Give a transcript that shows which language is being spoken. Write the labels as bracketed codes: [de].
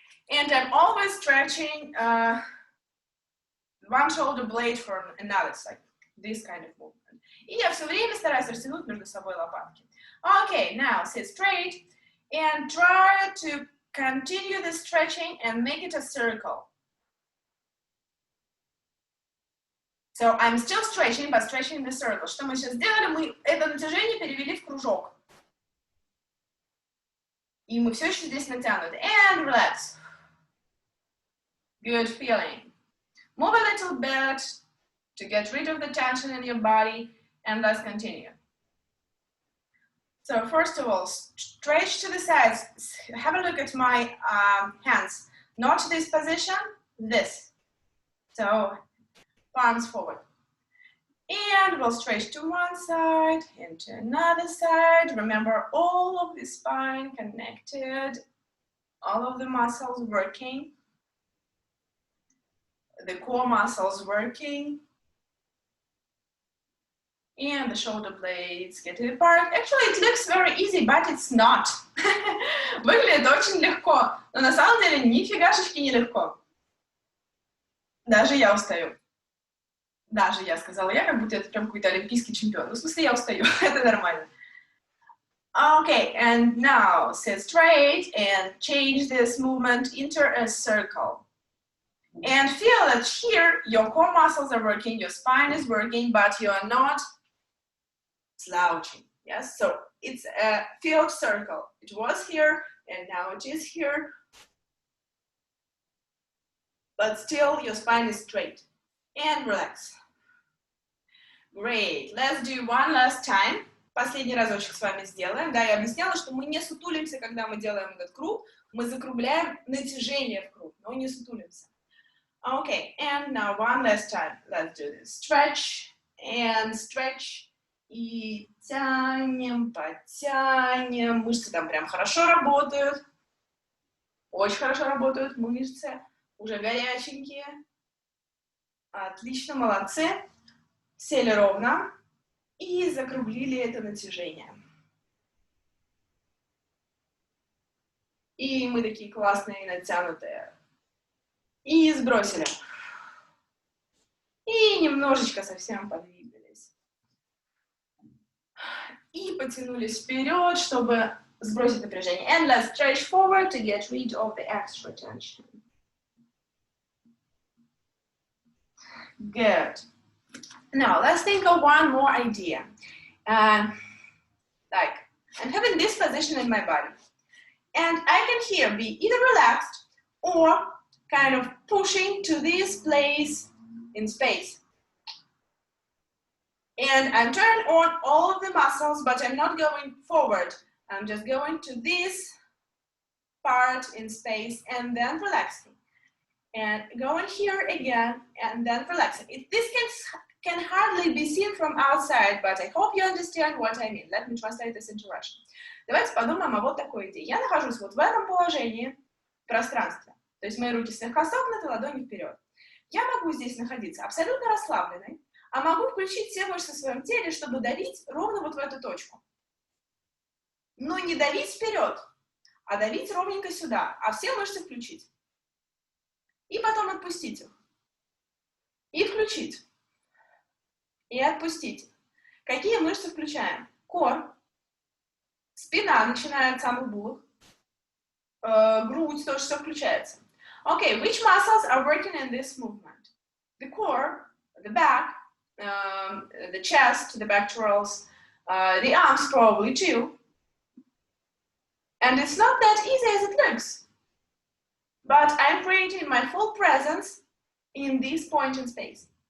[en] And I'm always stretching one shoulder blade from another side. This kind of movement. [ru] И я все время стараюсь растянуть между собой лопатки. [en] Okay, now sit straight and try to continue the stretching and make it a circle. So I'm still stretching, but stretching the circle. [ru] Что мы сейчас сделали? Мы это натяжение перевели в кружок. И мы все еще здесь натянуты. [en] And relax. Good feeling. Move a little bit to get rid of the tension in your body, and let's continue. So first of all, stretch to the sides. Have a look at my hands. Not this position, this. So palms forward. And we'll stretch to one side and to another side. Remember, all of the spine connected, all of the muscles working, the core muscles working. And the shoulder blades get apart. Actually, it looks very easy, but it's not. [ru] Выглядит очень легко, но на самом деле нифигашечки не легко. Даже я устаю. Даже я сказала, я как будто это прям какой-то олимпийский чемпион. Ну, в смысле, я устаю, это нормально. [en] Okay, and now sit straight and change this movement into a circle. And feel that here your core muscles are working, your spine is working, but you are not slouching. Yes, so it's a field circle. It was here and now it is here, but still your spine is straight. And relax. Great. Let's do one last time. [ru] Последний разочек с вами сделаем. Да, я объясняла, что мы не сутулимся, когда мы делаем этот круг. Мы закругляем натяжение в круг, но не сутулимся. [en] Okay, and now one last time. Let's do this. Stretch and stretch. [ru] И тянем, подтянем. Мышцы там прям хорошо работают. Очень хорошо работают мышцы. Уже горяченькие. Отлично, молодцы. Сели ровно. И закруглили это натяжение. И мы такие классные, натянутые. И сбросили. И немножечко совсем подвигались. И потянулись вперед, чтобы сбросить напряжение. [en] And let's stretch forward to get rid of the extra tension. Good. Now, let's think of one more idea. Like, I'm having this position in my body. And I can here be either relaxed or kind of pushing to this place in space. And I'm turning on all of the muscles, but I'm not going forward. I'm just going to this part in space and then relaxing. And going here again and then relaxing. This can hardly be seen from outside, but I hope you understand what I mean. Let me translate this into Russian. [ru] Давайте подумаем о вот такой идее. Я нахожусь вот в этом положении в пространстве. То есть мои руки слегка согнуты, ладони вперед. Я могу здесь находиться абсолютно расслабленной, а могу включить все мышцы в своем теле, чтобы давить ровно вот в эту точку. Но не давить вперед, а давить ровненько сюда, а все мышцы включить. И потом отпустить их. И включить. И отпустить. Какие мышцы включаем? Кор. Спина, начиная от самых булок. Грудь, тоже все включается. [en] Okay, which muscles are working in this movement? The core, the back, the chest, the pectorals, the arms probably too. And it's not that easy as it looks. But I'm creating my full presence in this point in space.